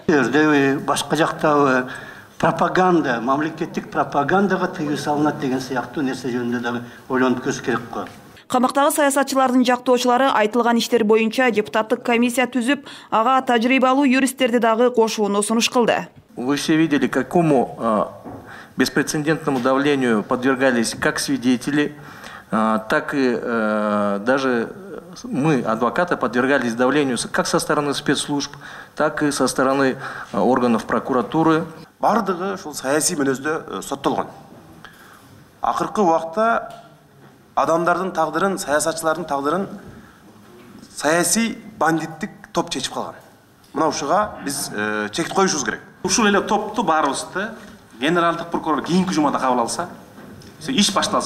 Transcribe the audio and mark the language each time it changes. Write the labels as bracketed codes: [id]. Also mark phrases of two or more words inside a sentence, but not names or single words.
[ky] Башка жакта пропаганда, мамлекеттик пропагандага тыюу салынат деген сыяктуу нерсе жөнүндө дагы ойлонуп көрүш керек го. Камактагы саясатчылардын жактоочулары айтылган иштер боюнча депутаттык комиссия түзүп, ага тажрыйбалуу юристтерди дагы кошууну сунуш кылды. [ru] Вы все видели, какому беспрецедентному давлению подвергались как свидетели, так и даже мы, адвокаты, подвергались давлению как со стороны спецслужб, так и со стороны органов прокуратуры. [ky] Бардыгы ушул саясий мүнөздө соттолгон. Акыркы убакта адамдардын тагдырын, саясатчылардын тагдырын саясий бандиттик топ чечип калган. Мына ушуга биз чек коюшубуз керек. Ушул эле топту баарыбызды генералдык прокурор кийинки жумада кабыл алса, иш башталсын.